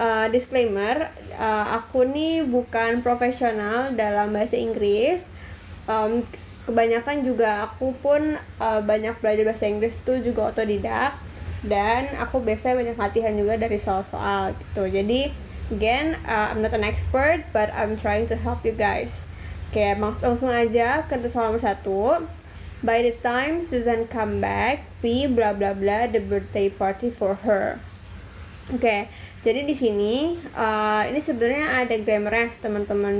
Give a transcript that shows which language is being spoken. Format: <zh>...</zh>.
<id>Disclaimer, aku nih bukan profesional dalam bahasa Inggris. Kebanyakan juga aku pun banyak belajar bahasa Inggris tuh juga otodidak. Dan aku biasanya banyak latihan juga dari soal-soal gitu. Jadi,</id> <en>again, I'm not an expert, but I'm trying to help you guys.</en> <id>Oke, langsung aja ke soal nomor 1.</id> <en>By the time Susan come back, we blah blah blah the birthday party for her.</en> <id>Oke, jadi di sini ini sebenarnya ada grammarnya teman-teman.</id>